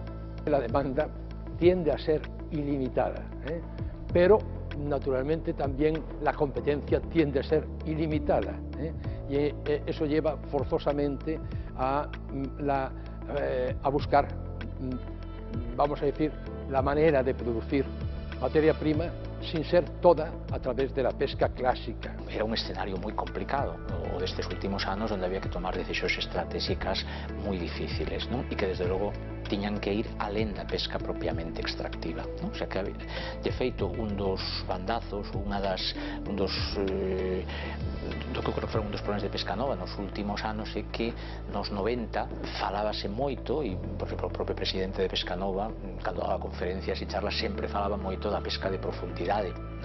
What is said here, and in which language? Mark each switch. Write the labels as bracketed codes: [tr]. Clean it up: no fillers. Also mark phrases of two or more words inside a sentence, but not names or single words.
[es] La demanda tiende a ser ilimitada, pero naturalmente también la competencia tiende a ser ilimitada, y eso lleva forzosamente a buscar, vamos a decir, la manera de producir materia prima sin ser toda a través de la pesca clásica. [gl] Era un escenario moi complicado o destes últimos anos, onde había que tomar decisións estratégicas moi difíciles, non? E que desde logo tiñan que ir alén da pesca propiamente extractiva, non? [es] O sea [gl] que, de feito, un dos bandazos, un dos problemas de Pescanova nos últimos anos é que nos 90 falábase moito, e por exemplo o propio presidente de Pescanova, cando daba conferencias e charlas, sempre falaba moito da pesca de profundidade, non?